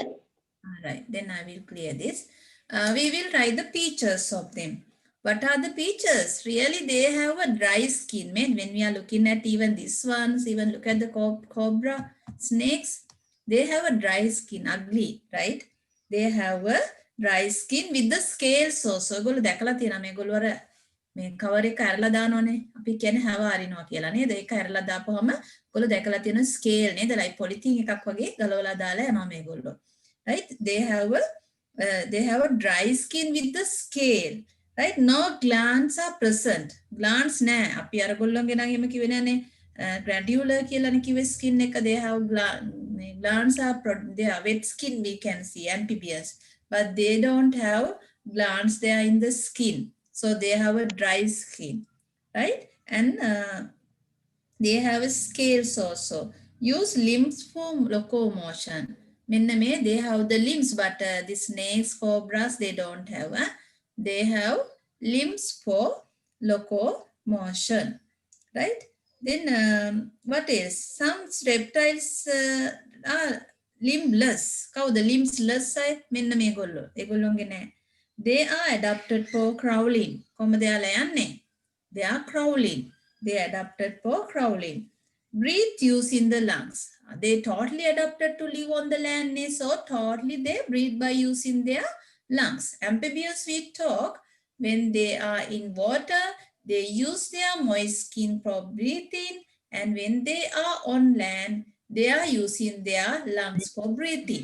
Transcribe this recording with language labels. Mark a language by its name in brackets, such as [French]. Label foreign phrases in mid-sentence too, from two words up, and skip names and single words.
[English] All right, then I will clear this. We will write the features of them. What are the features? Really, they have a dry skin. Man, when we are looking at even these ones, even look at the cobra, snakes, they have a dry skin, ugly, right? They have a dry skin with the scales also. [Sinhala] ඒගොල්ලෝ දැකලා තියෙනවා මේගොල්ලෝ අර මේ කවර් එක අරලා දානෝනේ. අපි කියන්නේ හැව අරිනවා කියලා නේද? ඒක අරලා දාපුවම ඒගොල්ලෝ දැකලා තියෙන ස්කේල් නේද? like පොලිතින් එකක් වගේ ගලවලා දාලා යනවා මේගොල්ලෝ. [English] Right? They have a dry skin with the scale. right? No glands are present. [Sinhala] Glands නෑ. අපි අර ගොල්ලොන්ගේ නම් එහෙම කිව්වේ නෑනේ. Granular කියලානේ කිව්වේ skin එක. [English] They have glands are they are wet skin we can see amphibians, but they don't have glands. They are in the skin, so they have a dry skin, right? And they have scales also. Use limbs for locomotion. [Sinhala] මෙන්න මේ [English] they have the limbs, but the snakes, cobras, they don't have. They have limbs for locomotion, right? Then what is some reptiles are limbless. [Sinhala] කවුද limbless අය? මෙන්න මේගොල්ලෝ. ඒගොල්ලොන්ගේ නෑ. [English] They are adapted for crawling. [Sinhala] කොහමද යාලා යන්නේ? [English] They are crawling. They adapted for crawling. Breathe using the lungs. They totally adapted to live on the land, so totally they breathe by using their lungs. Amphibians we talk, when they are in water, they use their moist skin for breathing, and when they are on land, they are using their lungs for breathing.